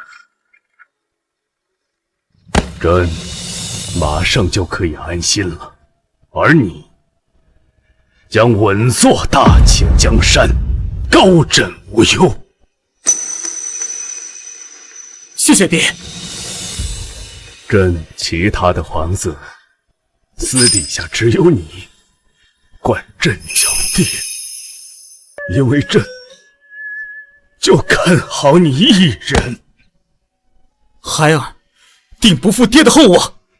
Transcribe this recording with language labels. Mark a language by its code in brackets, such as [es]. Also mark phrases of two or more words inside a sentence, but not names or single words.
[zh] 朕馬上就可以安心了，而你將穩坐大清江山，高枕無憂。謝謝爹。朕其他的皇子，私底下只有你管朕叫爹，因為朕就看好你一人。孩兒定不負爹的厚望。